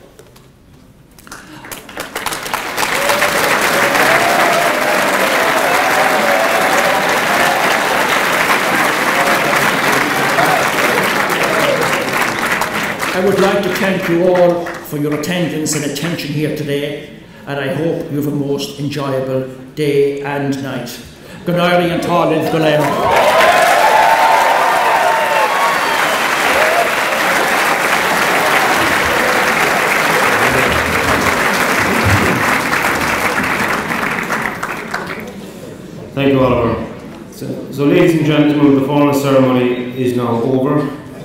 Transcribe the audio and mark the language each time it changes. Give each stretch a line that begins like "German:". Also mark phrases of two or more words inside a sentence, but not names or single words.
English: I would like to thank you all for your attendance and attention here today, and I hope you have a most enjoyable day and night. Good night and
Irish: Táilín go léir.
English: Thank you, Oliver. So ladies and gentlemen, the formal ceremony is now over.